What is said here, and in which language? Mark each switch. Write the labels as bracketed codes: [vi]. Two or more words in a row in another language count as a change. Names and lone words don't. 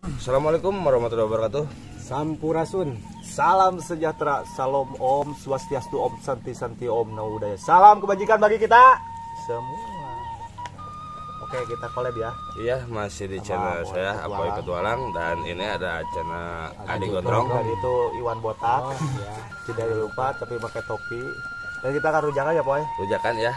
[ar] السلام عليكم ورحمة الله وبركاته. [id] Sampurasun. Salam sejahtera, salam [ban] Om Swastiastu, Om Santi Santi, Om Namo Buddhaya. [id] Salam kebajikan bagi kita semua. Oke, kita collab ya. Iya, masih di channel saya Apoy Petualang dan ini ada channel Adik Gondrong. Dan itu Iwan Botak. Ya. Tidak lupa tapi pakai topi. Dan kita akan rujakan ya, Poy. Rujakan ya.